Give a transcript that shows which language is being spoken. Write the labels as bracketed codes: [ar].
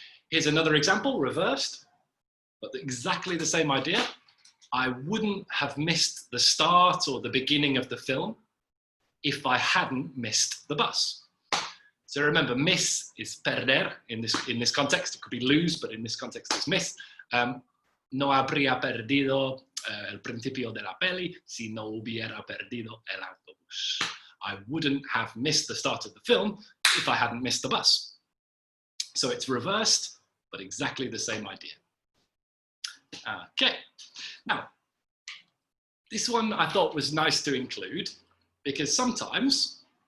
[en] Here's another example, reversed, but exactly the same idea. I wouldn't have missed the start or the beginning of the film if I hadn't missed the bus. So remember, miss is perder in this context. It could be lose, but in this context it's miss. [es] No habría perdido el principio de la peli si no hubiera perdido el autobús. [en] I wouldn't have missed the start of the film if I hadn't missed the bus. So it's reversed, but exactly the same idea. Okay, now, this one I thought was nice to include because sometimes